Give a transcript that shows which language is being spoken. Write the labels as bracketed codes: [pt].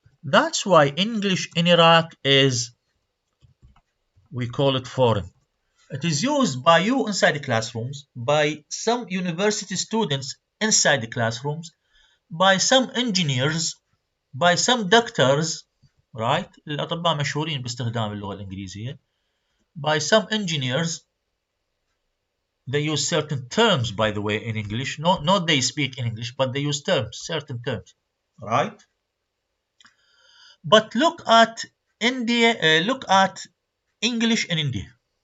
[en] That's why English in Iraq is, we call it foreign. It is used by you inside the classrooms, by some university students inside the classrooms, by some engineers, by some doctors, right? [ar] الأطباء مشهورين باستخدام اللغة الإنجليزية. [en] By some engineers, they use certain terms, by the way, in English. Not they speak in English, but they use terms, certain terms, right? But look at India, look at English in India.